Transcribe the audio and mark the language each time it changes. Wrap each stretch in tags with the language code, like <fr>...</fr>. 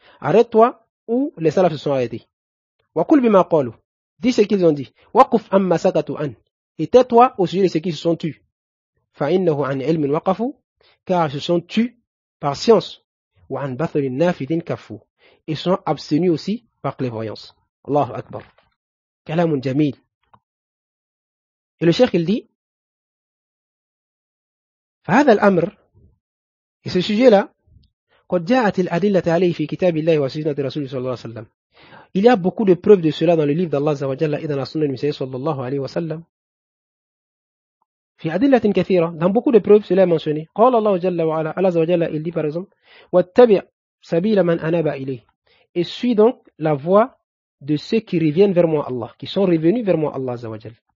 <fr>Arrête-toi où les salafs se sont arrêtés.</fr> <ar>Wa qul bima qalu,</ar> <fr>dis ce qu'ils ont dit.</fr> <ar>Waquf amma sakatu an,</ar> <fr>et tais-toi au sujet de ceux qui se sont tus.</fr> <ar>Fa innahu an ilmin waqafu,</ar> <fr>car ils se sont tus par science.</fr> <ar>Wa an bathlin nafidin kafu,</ar> <fr>ils sont abstenus aussi par clairvoyance.</fr> <ar>Allahu Akbar. Kalamun jamil.</ar> <fr>Et le cheikh il dit,</fr> <ar>فهذا الأمر,</ar> <fr>et ce sujet-là,</fr> <ar>قد جاءت الأدلة عليه في كتاب الله وسنة رسوله صلى الله عليه وسلم.</ar> <fr>Il y a beaucoup de preuves de cela dans le livre d'Allah Azza wa Jalla et dans la sunna du Messie sallallahu alayhi wa sallam.</fr> <ar>في أدلة كثيرة,</ar> <fr>dans beaucoup de preuves cela est mentionné.</fr> <ar>قال الله جل وعلا,</ar> <fr>Allah Azza wa Jalla il dit par exemple,</fr> <ar>واتبع سبيل من أناب إليه,</ar> <fr>et suis donc la voie de ceux qui reviennent vers moi Allah, qui sont revenus vers moi Allah Azza wa Jalla.</fr>